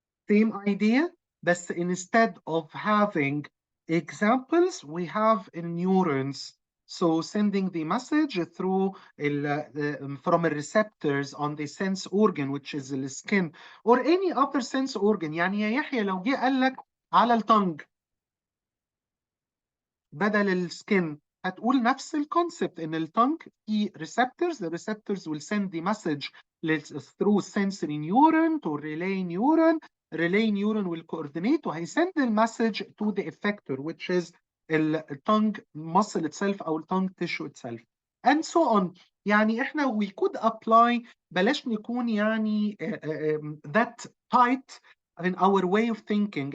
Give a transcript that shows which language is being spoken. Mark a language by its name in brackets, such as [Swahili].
[English] Same idea, [Arabic] بس [English] instead of having examples, we have neurons. So sending the message through from receptors on the sense organ, which is the skin, or any other sense organ. [Arabic] يعني يا يحيى لو جه قال لك على التنج بدل السكن، هتقول نفس الكونسبت ان التنج في receptors. [English] The receptors will send the message through sensory neuron to relay neuron will coordinate [Arabic] وهيسند [English] the message to the effector, which is the tongue muscle itself او tongue tissue itself, and so on. [Arabic] يعني احنا [English] we could apply, [Arabic] بلاش نكون يعني [English] that tight in our way of thinking.